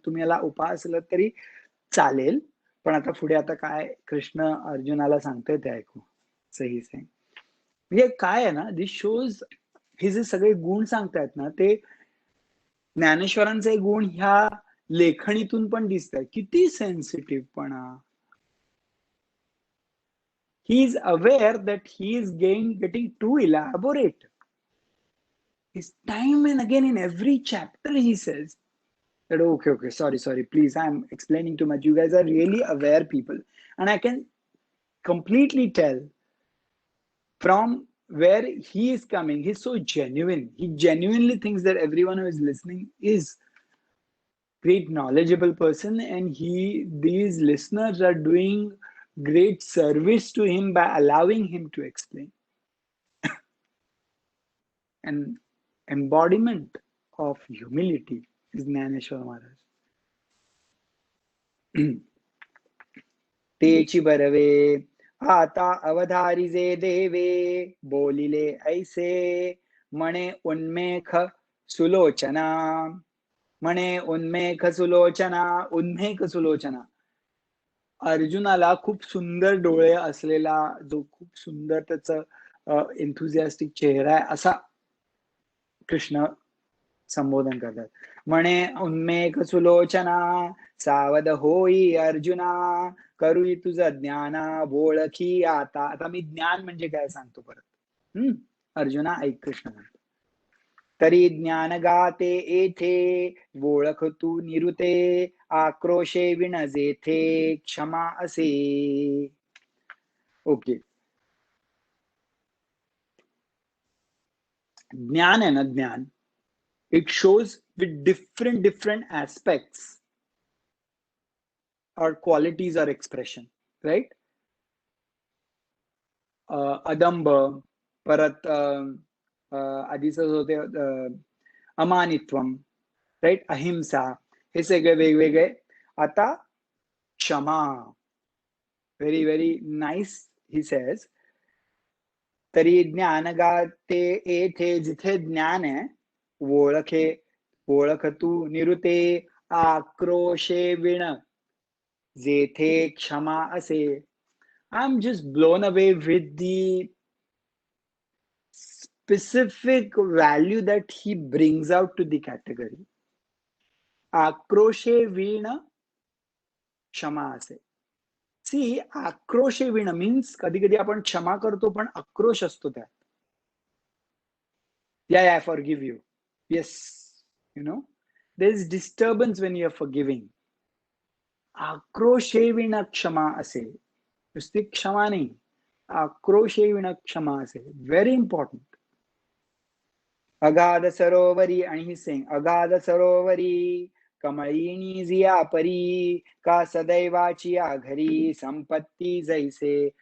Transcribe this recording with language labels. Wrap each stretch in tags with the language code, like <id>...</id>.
<mr>तुम्ही याला उपासलं तरी चालेल, पण आता पुढे आता काय कृष्ण अर्जुनाला सांगतोय ते ऐकू. सही सही. म्हणजे काय आहे ना,</mr> <en>this shows</en> <mr>हे जे सगळे गुण सांगतायत ना, ते ज्ञानेश्वरांचे गुण ह्या लेखणीतून पण दिसत आहे. किती सेन्सिटिव्हपणा.</mr> <en>he is aware that he is getting too elaborate. His time and again in every chapter he says that okay, sorry, please, I'm explaining too much. You guys are really aware people, and I can completely tell from where he is coming. He's so genuine. He genuinely thinks that everyone who is listening is great knowledgeable person, and these listeners are doing great service to him by allowing him to explain. An embodiment of humility is Jnaneshwar Maharaj.</en> <mr>तेची बरवे आता अवधारिजे देवे बोलिले ऐसे मणे उन्मेख सुलोचना. म्हणे उन्मेख सुलोचना. उन्मेख सुलोचना अर्जुनाला खूप सुंदर डोळे असलेला, जो खूप सुंदर त्याचं एन्थुझियास्टिक चेहरा आहे असा कृष्ण संबोधन करतात. म्हणे उन्मेख सुलोचना सावध होई अर्जुना करूई तुझं ज्ञाना ओळखी आता. आता मी ज्ञान म्हणजे काय सांगतो परत. अर्जुना ऐक, कृष्ण म्हणतो. तरी ज्ञान गाते येथे ओळख तू निरुते आक्रोशे विण जेथे क्षमा असे. ओके, ज्ञान आहे ना, ज्ञान,</mr> <en>It shows with different aspects or qualities or expression, right?</en> <mr>अदंब, परत आधीच होते अमानित्वम, राईट, अहिंसा, हे सगळे वेगवेगळे. आता क्षमा,</mr> <en>very very nice he says,</en> <mr>तरी ज्ञान गाते येथे जिथे ज्ञान आहे, ओळख तू निरुते आक्रोशे विण, जेथे क्षमा असे.</mr> <en>I'm just blown away with the specific value that he brings out to the category.</en> <mr>आक्रोशे वीण क्षमा असे. सी, आक्रोशे वीण मीन्स कधी कधी आपण क्षमा करतो पण आक्रोश असतो त्यात.</mr> <en>Yeah, I forgive you. Yes, you know, there is disturbance when you are forgiving.</en> <mr>आक्रोशे वीण क्षमा असे, नुसती क्षमा नाही, आक्रोशे वीण क्षमा असे.</mr> <en>Very important.</en> <mr>अगाध सरोवरी, आणि</mr> <en>he sang,</en> <mr>अगाध सरोवरी कमळीनी जिया परी, का सदैवाची घरी संपत्ती जैसे.</mr>